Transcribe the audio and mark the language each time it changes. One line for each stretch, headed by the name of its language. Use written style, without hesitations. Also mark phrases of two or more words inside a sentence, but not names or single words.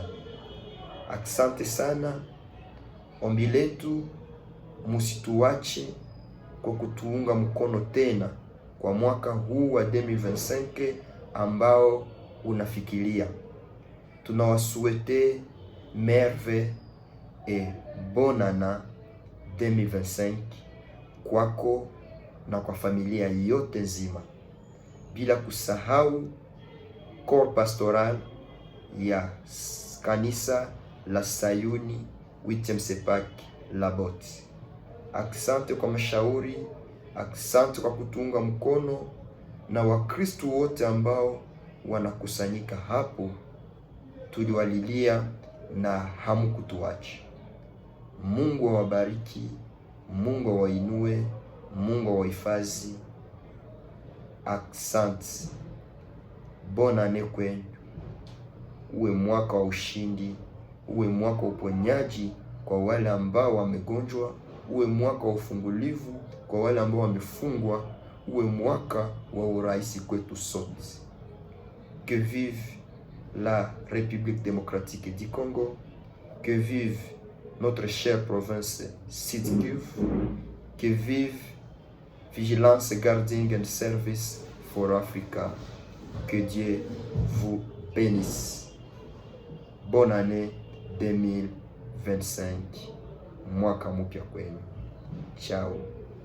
Swahili: Asante sana. Ombi letu, musituache kwa kutuunga mkono tena kwa mwaka huu wa 2025 ambao unafikiria. Tunawasuete merve
French: et bonne année
Swahili: 2025 kwako na kwa familia yote nzima, bila kusahau
French: corps pastoral
Swahili: ya kanisa la Sayuni 8e Sepak Labot. Asante kwa mashauri, asante kwa kutunga mkono, na Wakristo wote ambao wanakusanyika hapo, tuliwalilia na hamkutuacha. Mungu awabariki, Mungu awainue, Mungu awahifadhi. Asante.
French: Bonne année kwenu.
Swahili: Uwe mwaka wa ushindi, uwe mwaka wa uponyaji kwa wale ambao wamegonjwa, uwe mwaka wa ufungulivu kwa wale ambao wamefungwa, uwe mwaka wa uraisi kwetu sote.
French: Que vive la République démocratique du Congo, que vive notre chère province Sud Kivu, que vive Vigilance Guarding and Service for Africa. Que Dieu vous bénisse. Bonne année 2025.
Swahili: Mwaka mpya kwenu. Ciao.